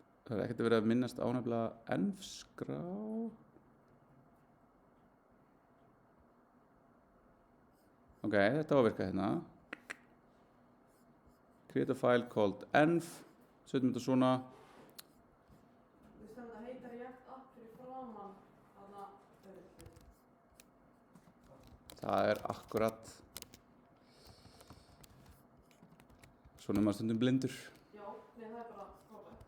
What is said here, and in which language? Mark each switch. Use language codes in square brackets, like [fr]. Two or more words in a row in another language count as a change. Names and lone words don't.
[is] Það er ekkert verið að minnast á nefnilega env-skrá. Ok, þetta á að virka hérna. [en] Create a file called env. [is] Setjum þetta svona. Þetta heitir rétt app fyrir framan þarna öðru. Það er akkurat. Svona er maður stundum blindur. Já, nei það er bara frábært.